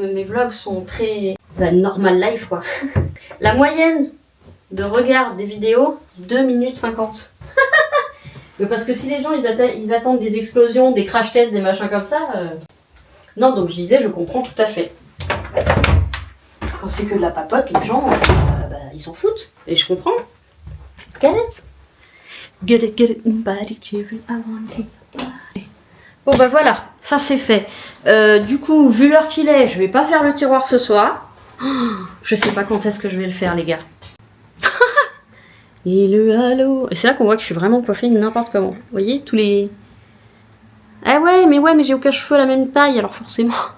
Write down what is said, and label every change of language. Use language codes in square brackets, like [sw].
[fr] Mes vlogs sont très... [en] normal life, [fr] quoi. La moyenne de regard des vidéos, 2 minutes 50. Mais parce que si les gens, ils attendent des explosions, des crash tests, des machins comme ça... Non, donc je disais, je comprends tout à fait. Quand c'est que de la papote, les gens, ils s'en foutent. Et je comprends. [en] Get it? Get it, body cherry, I want it. [fr] Bon voilà, ça c'est fait. Du coup, vu l'heure qu'il est, je vais pas faire le tiroir ce soir. Je sais pas quand est-ce que je vais le faire, les gars. Et le halo. Et c'est là qu'on voit que je suis vraiment coiffée n'importe comment. Vous voyez, tous les... Ah ouais, mais j'ai aucun cheveu à la même taille, alors forcément.